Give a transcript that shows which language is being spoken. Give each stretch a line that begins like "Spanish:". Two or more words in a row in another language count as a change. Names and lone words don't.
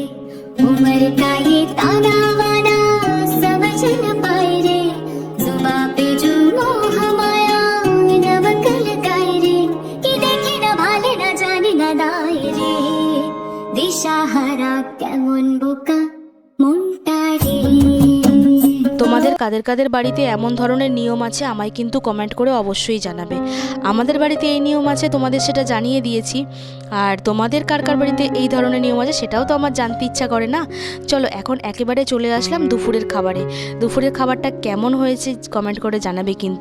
Hindi: उम्र का ये ताना वाना सब जन पाए रे, जुबां पे जो मोह माया नमक लगाए रे, कि देखे न भाले न जाने न दाए रे,
Bangla: দিশাহারা কেমন বোকা মনটা রে। তোমাদের কাদের কাদের বাড়িতে এমন ধরনের নিয়ম আছে আমায় কিন্তু কমেন্ট করে অবশ্যই জানাবে। আমাদের বাড়িতে এই নিয়ম আছে, তোমাদের সেটা জানিয়ে দিয়েছি। আর তোমাদের কার কার বাড়িতে এই ধরনের নিয়ম আছে সেটাও তো আমার জানতে ইচ্ছা করে না। চলো এখন একেবারে চলে আসলাম দুপুরের খাবারে। দুপুরের খাবারটা কেমন হয়েছে কমেন্ট করে জানাবে কিন্তু।